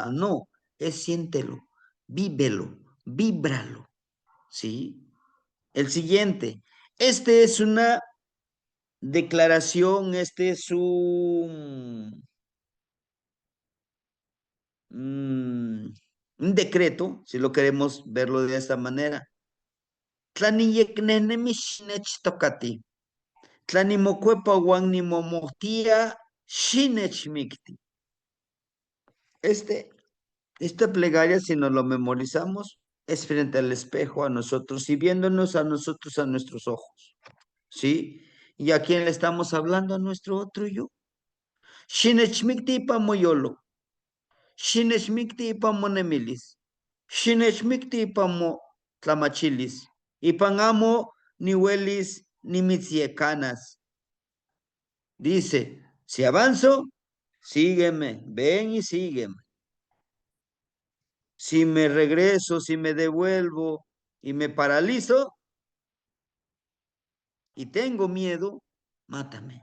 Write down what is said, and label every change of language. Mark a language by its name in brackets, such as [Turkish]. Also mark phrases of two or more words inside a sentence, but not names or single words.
[Spanish] No, es siéntelo, vívelo, víbralo, ¿sí? El siguiente, este es una declaración, este es un decreto, si lo queremos verlo de esta manera. [Nahuatl languages] Tlaniyeknenemixnech tokati. Tlanimocuepa guanimomohtia shinechmikti. [Spanish] Esta plegaria, si nos lo memorizamos, es frente al espejo a nosotros y viéndonos a nosotros a nuestros ojos. ¿Sí? ¿Y a quién le estamos hablando? A nuestro otro yo. [Nahuatl languages] Shinechmikti pa moyolo. Shinechmikti pa monemilis. Shinechmikti pa mo tlamachilis. Y pangamo ni huelis ni mitziecanas. [Spanish] Dice, si avanzo, sígueme, ven y sígueme. Si me regreso, si me devuelvo y me paralizo y tengo miedo, mátame.